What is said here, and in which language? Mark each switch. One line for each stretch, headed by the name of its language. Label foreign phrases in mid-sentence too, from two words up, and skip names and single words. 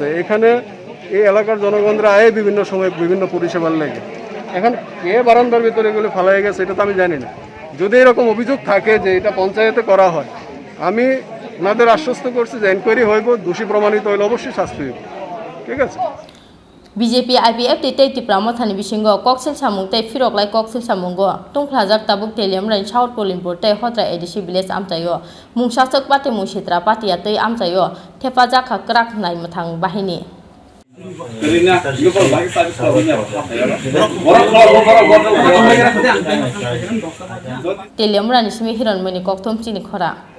Bangla: এখানে এই এলাকার জনগণরা আয় বিভিন্ন সময় বিভিন্ন পরিষেবার লেগে। এখন কে বারান্দার ভিতরে এগুলো ফালাই গেছে এটা তো আমি জানি না। যদি এরকম অভিযোগ থাকে যে এটা পঞ্চায়েতে করা হয়, আমি ওনাদের আশ্বস্ত করছি যে এনকোয়ারি হইব, দোষী প্রমাণিত হইলে অবশ্যই শাস্তি হইব। ঠিক আছে।
Kok Borok: BJP IPF tei Tripura mothani bisingo koksil samung tei firoklai koksil samungo tungklajak tabuk teliam rain South Polinpur tei Hodra ADC village amchayo mungsasok pati musitra patia tei amchayo thepajak krak nai mathang bahini teliam rani simi hiron mani kokthom Chini Khorang